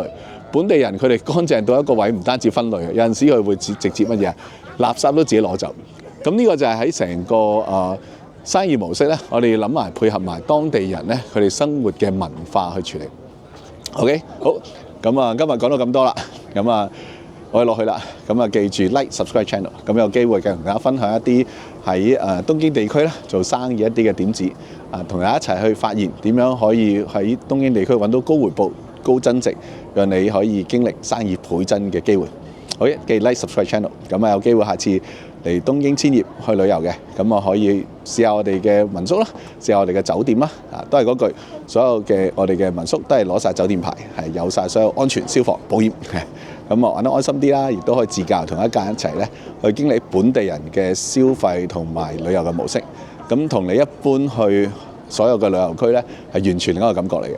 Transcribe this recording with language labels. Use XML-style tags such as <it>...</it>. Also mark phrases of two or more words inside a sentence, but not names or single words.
<yue>本地人佢哋乾淨到一個位，唔單止分類，有陣時佢會直接乜嘢垃圾都自己攞走。咁呢個就係喺成個生意模式咧，我哋要諗埋配合埋當地人咧，佢哋生活嘅文化去處理。OK， 好，咁啊，今日講到咁多啦，咁啊，我哋落去啦，咁啊，記住</yue> <en>like subscribe channel，</en> <yue>咁有機會嘅同大家分享一啲喺東京地區咧做生意一啲嘅點子，同大家一齊去發現點樣可以喺東京地區揾到高回報、高增值，讓你可以經歷生意倍增嘅機會。好嘅，記住</yue> <en>like subscribe channel，</en> <yue>咁啊有機會下次嚟東京千葉去旅遊嘅，咁啊可以試下我哋嘅民宿啦，試下我哋嘅酒店啦，都係嗰句，所有嘅我哋嘅民宿都係攞晒酒店牌，係有晒所有安全、消防、保險，咁啊玩得安心啲啦，亦都可以自駕同一家人一齊咧去經歷本地人嘅消費同埋旅遊嘅模式，咁同你一般去所有嘅旅遊區咧係完全另一個感覺嚟嘅。</yue>